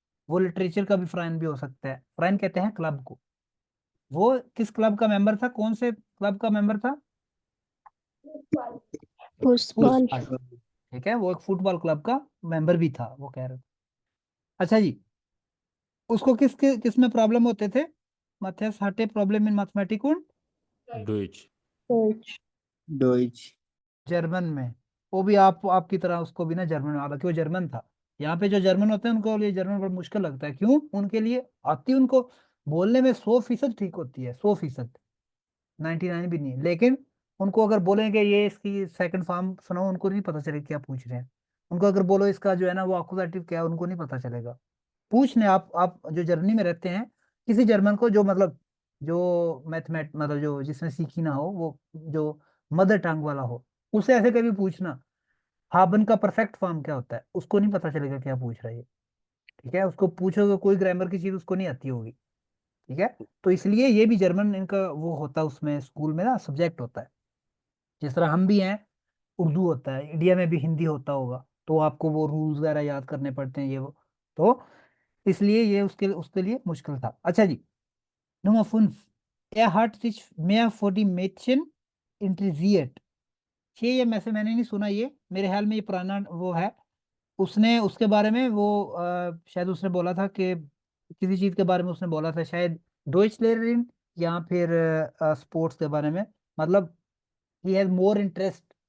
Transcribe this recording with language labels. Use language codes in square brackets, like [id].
[hi] वो लिटरेचर का भी फ्रेंड भी हो सकता है। फ्रेंड कहते हैं क्लब को। वो किस क्लब का मेंबर था, कौन से क्लब का मेंबर था? फुटबॉल। फुटबॉल। ठीक है, वो एक फुटबॉल क्लब का मेंबर भी था, वो कह रहे थे। अच्छा जी, उसको किस में प्रॉब्लम होते थे? [de] Matthias hatte Problem in Mathematik und Deutsch. [hi] Deutsch. German में। वो भी आपकी तरह उसको भी ना जर्मन में आता, क्यों जर्मन था। यहाँ पे जो जर्मन होते हैं उनको लिए जर्मन बड़ा मुश्किल लगता है, क्यों? उनके लिए आती, उनको बोलने में 100% ठीक होती है, 100%, 99 भी नहीं, लेकिन उनको अगर बोलेंगे ये इसकी सेकंड फॉर्म सुनाओ, उनको नहीं पता चलेगा क्या पूछ रहे हैं। उनको अगर बोलो इसका जो है ना वो अकुजाटिव क्या है, उनको नहीं पता चलेगा। पूछने आप जो जर्मनी में रहते हैं, किसी जर्मन को जो मतलब जो मतलब जो जिसने सीखी ना हो, वो जो मदर टंग वाला हो, उससे ऐसे कभी पूछना हाबन का परफेक्ट फॉर्म क्या होता है, उसको नहीं पता चलेगा क्या पूछ रहा है ये। ठीक है, उसको पूछोगे कोई ग्रामर की चीज उसको नहीं आती होगी। ठीक है, तो इसलिए ये भी जर्मन इनका वो होता है, उसमें स्कूल में ना सब्जेक्ट होता है। जिस तरह हम भी हैं, उर्दू होता है, इंडिया में भी हिंदी होता होगा, तो आपको वो रूल्स वगैरह याद करने पड़ते हैं, ये वो। तो इसलिए ये उसके उसके लिए मुश्किल था। अच्छा जी, [de] Nummer 5. Er hat sich mehr vor die Mädchen interessiert. [hi] ये मैंने नहीं सुना, ये मेरे ख्याल में ये पुराना वो है। उसने उसके बारे में वो शायद उसने बोला था कि किसी चीज के बारे में उसने बोला था, शायद डोइच लेरिन या फिर स्पोर्ट्स के बारे में, मतलब ही हैज मोर इंटरेस्ट।